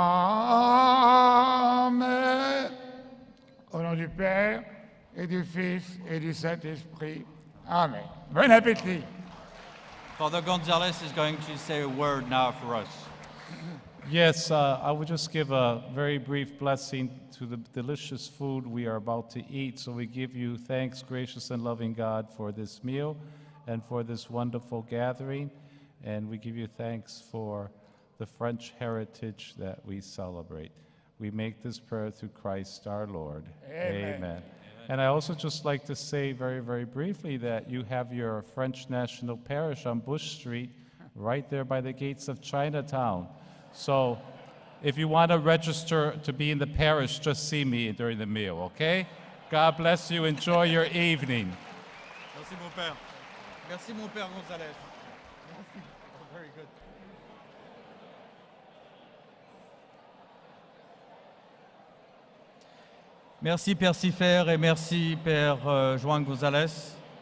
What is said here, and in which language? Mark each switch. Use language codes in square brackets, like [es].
[fr] Amen. Au nom du Père et du Fils et du Saint-Esprit. Amen. Bon appétit. [en] Father Gonzalez is going to say a word now for us. Yes, I would just give a very brief blessing to the delicious food we are about to eat. So we give you thanks, gracious and loving God, for this meal and for this wonderful gathering. And we give you thanks for the French heritage that we celebrate. We make this prayer through Christ our Lord. Amen. Amen. And I also just like to say very, very briefly that you have your French National Parish on Bush Street, right there by the gates of Chinatown. So if you want to register to be in the parish, just see me during the meal, okay? God bless you. Enjoy your evening. [fr] Merci, mon père. Merci, mon père Gonzalez. Merci. [en] Very good. [fr] Merci Père Sifer et merci Père Juan Gonzalez.